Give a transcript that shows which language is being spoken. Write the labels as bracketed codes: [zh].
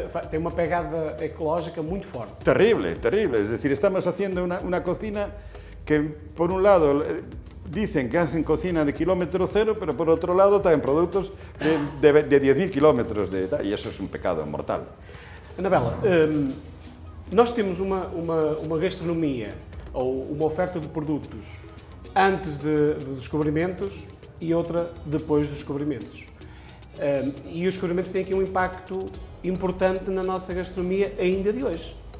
[pt] Tem uma pegada ecológica muito forte. [es] Terrible, terrible. Es decir, estamos haciendo una cocina que, por un lado, dicen que hacen cocina de kilómetro cero, pero por otro lado traen productos de 10.000 kilómetros, y eso es un pecado mortal. [pt] Anabela, nós temos uma gastronomia ou uma oferta de produtos antes de descobrimentos e outra depois dos descobrimentos. E os descobrimentos têm aqui um impacto importante na nossa gastronomia ainda de hoje.